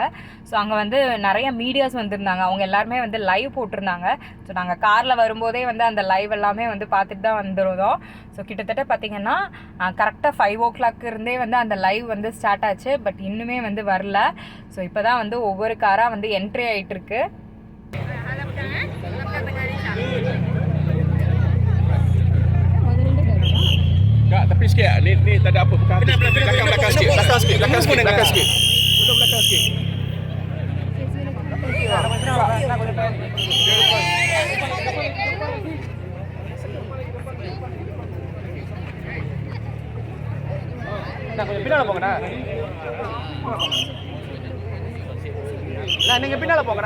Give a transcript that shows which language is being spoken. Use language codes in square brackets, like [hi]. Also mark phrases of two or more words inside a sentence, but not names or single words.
[ta] ஸோ அங்கே வந்து நிறைய மீடியாஸ் வந்திருந்தாங்க. அவங்க எல்லாருமே வந்து லைவ் போட்டிருந்தாங்க. ஸோ நாங்கள் காரில் வரும்போதே வந்து அந்த லைவ் எல்லாமே வந்து பார்த்துட்டு தான் வந்துருந்தோம். ஸோ கிட்டத்தட்ட பார்த்திங்கன்னா கரெக்டாக 5 o'clock இருந்தே வந்து அந்த லைவ் வந்து ஸ்டார்ட் ஆச்சு. பட் இன்னுமே வந்து வரல. ஸோ இப்போ தான் வந்து ஒவ்வொரு காராக வந்து என்ட்ரி ஆகிட்டுருக்கு. [ms] Tapi sikit ni tak ada apa bukan. Belakang sikit. Belakang sikit. Betul belakang sikit. [ta] கொஞ்சம் பின்னால போங்கண்ணா. நீங்க பின்னால போங்கண்ணா.